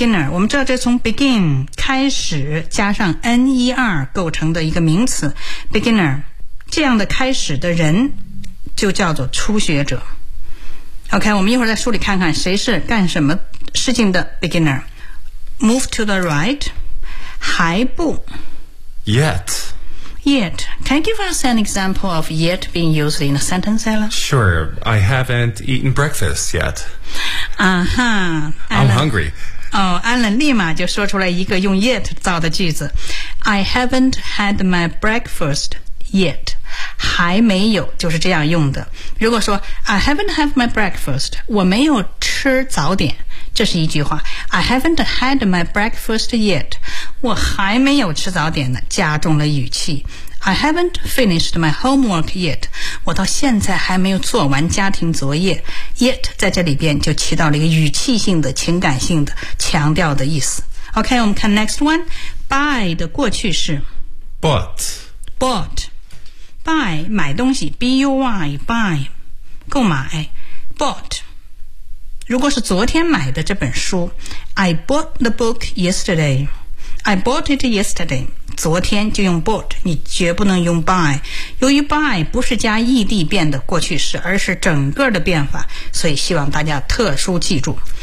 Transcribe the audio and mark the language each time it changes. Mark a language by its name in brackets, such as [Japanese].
[Chinese] 我们知道这从 begin 开始加上 ner 构成的一个名词 ，beginner 这样的开始的人就叫做初学者。 OK， 我们一会儿在书里看看谁是干什么事情的 beginner。 [English] Move to the right， [Chinese] 还不。 [English] Yet。 Yet， can you give us an example of yet being used in a sentence, Alan? Sure， I haven't eaten breakfast yet。 I'm hungry。 [Chinese] 哦，Alan立马就说出来一个用 yet 造的句子。 [English] I haven't had my breakfast yet。 [Chinese] 还没有，就是这样用的。如果说 [English] I haven't had my breakfast， [Chinese] 我没有吃早点，这是一句话。 [English] I haven't had my breakfast yet， [Chinese] 我还没有吃早点呢，加重了语气。 [English] I haven't finished my homework yet， [Chinese] 我到现在还没有做完家庭作业。 Yet 在这里边就起到了一个语气性的、情感性的强调的意思。 OK， 我们看 [English] next one， [Chinese] by 的过去式 [English] bought。 [Chinese] Buy 买东西 ，buy buy 购买 ，bought 如果是昨天买的这本书 ， [English] I bought the book yesterday. I bought it yesterday. [Chinese] 昨天就用 bought， 你绝不能用 buy。由于 buy 不是加 ed 变的过去式，而是整个的变法，所以希望大家特殊记住。